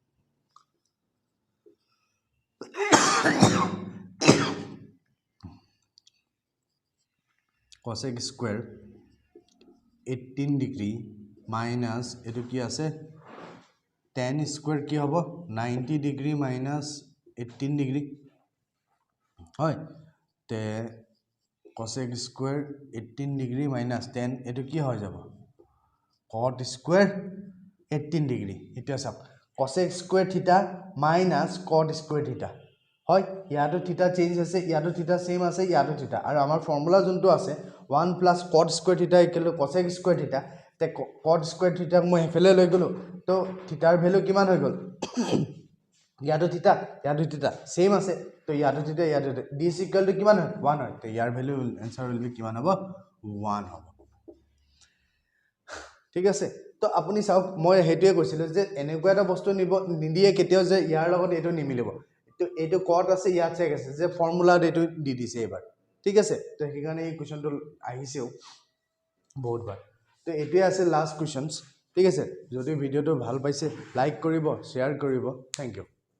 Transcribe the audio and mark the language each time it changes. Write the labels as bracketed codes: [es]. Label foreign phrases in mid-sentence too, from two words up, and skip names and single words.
[en] cosec square 18 degree minus [as] এটো কি আছে [en] tan square [as] কি হ'ব [en] 90 degree minus 18 degree [as] হয় তে [en] cosec square 18 degree minus tan এটো [as] কি হৈ যাব [en] cot square 18 degree [as] এটা সব [en] cosec square theta minus cot square theta [as] হয় ইয়াটো থিটা চেঞ্জ আছে ইয়াটো থিটা সেম আছে ইয়াটো থিটা আৰু আমাৰ ফৰ্মুলা যোনটো আছে [en] 1 plus cot square theta equal to cosec square theta [as] তে [en] cot square theta [as] মই হেফেলে লৈ গলো তো থিটাৰ ভ্যালু কিমান হৈ গল ইয়াটো থিটা সেম আছে তো ইয়াটো থিটা ইয়াটো [en] d is equal to [as] কিমান হয় 1 হয় তো ইয়াৰ ভ্যালু आंसर হলে কিমান হ'ব 1 হ'ব ঠিক আছে তো আপুনি চাওক মই হেতুৱে কৈছিল যে এনেকুৱা এটা বস্তু নিদিয়ে কেতিয়াও যে ইয়াৰ লগত এটো নিমিলিব তো এটো কট আছে ইয়াত চেক আছে যে ফৰ্মুলা এটো দি দিছে এবাৰ ঠিক আছে তো সেইকাৰণে এই কোৱেশ্চনটো আহিছেও বহুত বাৰ তো এটোৱে আছে [en] last questions [as] ঠিক আছে যদি ভিডিওটো ভাল পাইছে লাইক কৰিব শেয়াৰ কৰিব [en] thank you